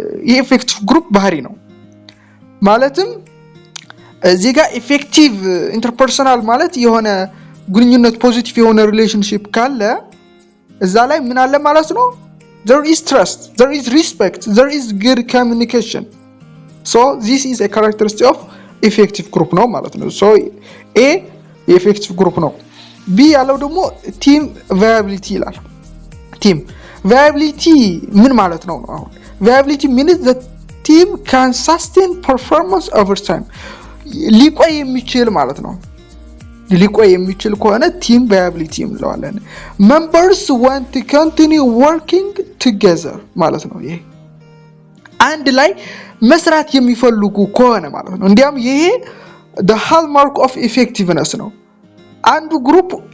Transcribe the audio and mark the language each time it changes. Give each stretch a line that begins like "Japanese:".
Amharic: የኢፌክቲቭ ግሩፕ ባህሪ ነው። ማለትም እዚህ ጋር ኢፌክቲቭ ኢንተርፐርሰናል ማለት የሆነ ግንኙነት ፖዚቲቭ የሆነ ሪሌሽንሺፕ ካለ እዛ ላይ ምን አለ ማለት ነው?
English: there is trust, there is respect, there is good communication. so this is a characteristic of effective group
Amharic: ነው ማለት ነው። so a የኢፌክቲቭ ግሩፕ ነው። b ያለው ደግሞ team viability ይላል። team viability ምን ማለት ነው? አሁን
English: viability means the team can sustain performance over time።
Amharic: ሊቆይ የሚችል ማለት ነው። ሊቆይ የሚችል ከሆነ team viability እንለዋለን።
English: members want to continue working together
Amharic: ማለት ነው። ይሄ አንድ ላይ መስራት የሚፈልጉ ከሆነ ማለት ነው። እንዲያም ይሄ
English: the hallmark of effectiveness
Amharic: ነው። አንዱ ግሩፕ